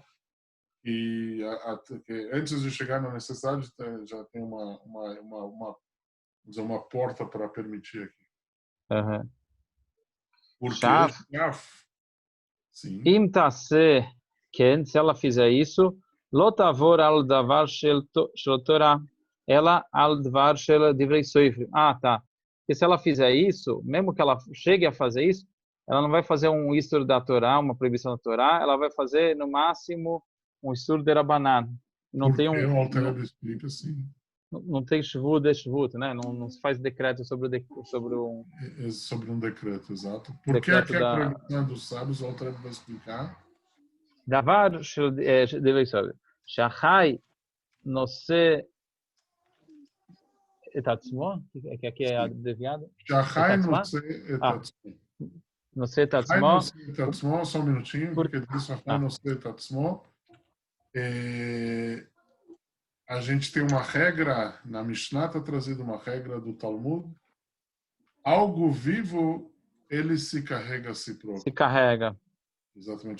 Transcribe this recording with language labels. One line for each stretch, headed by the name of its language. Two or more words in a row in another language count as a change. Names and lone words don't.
Portuguese: E antes de chegar na necessidade já tem uma porta para permitir aqui. Uhum. Porque sim. Se ela fizer isso,
Hebrew: לא תעבור על דבר של תורה אלא על דבר של דברי סופרים.
Portuguese: Tá. Porque se ela fizer isso, mesmo que ela chegue a fazer isso, ela não vai fazer um istur da Torá, uma proibição da Torá, ela vai fazer no máximo um istur de Rabanan. Não tem explica assim. Não tem shvut de shvut, né? Não se faz decreto sobre um decreto, exato. Por que aqui a proibição dos sábios, o Alter vai explicar?
Hebrew: דבר של דברי סופרים. שהחי נושא את עצמו,
Portuguese: que aqui é abreviado.
Hebrew: שהחי נושא את עצמו. נושא את עצמו,
Portuguese: só um minutinho, porque diz
Hebrew: שהחי נושא את עצמו.
Portuguese: A gente tem uma regra, na Mishnah está trazida uma regra do Talmud, algo vivo, ele se carrega a si próprio. Se carrega. Exatamente.